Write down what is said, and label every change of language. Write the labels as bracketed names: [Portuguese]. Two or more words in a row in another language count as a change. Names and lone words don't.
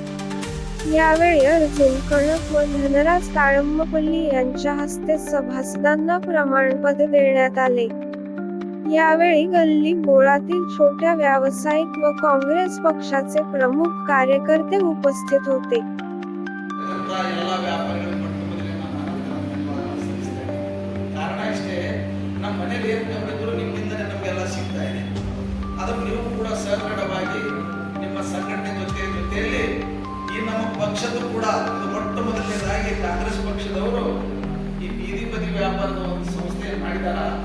[Marathi] यावेळी अर्जुन कणक व धनराज ताळंबपल्ली यांच्या हस्ते सभासदांना प्रमाणपत्र देण्यात आले. यावेळी गल्ली बोळातील छोट्या व्यावसायिक व काँग्रेस पक्षाचे प्रमुख कार्यकर्ते उपस्थित होते. [Kannada] ಪಕ್ಷದ ಕೂಡ ಮೊಟ್ಟ ಮೊದಲನೇದಾಗಿ ಕಾಂಗ್ರೆಸ್ ಪಕ್ಷದವರು ಈ ಬೀದಿ ಬದಿ ವ್ಯಾಪಾರದ ಒಂದು ಸಂಸ್ಥೆ ಮಾಡಿದಾರ.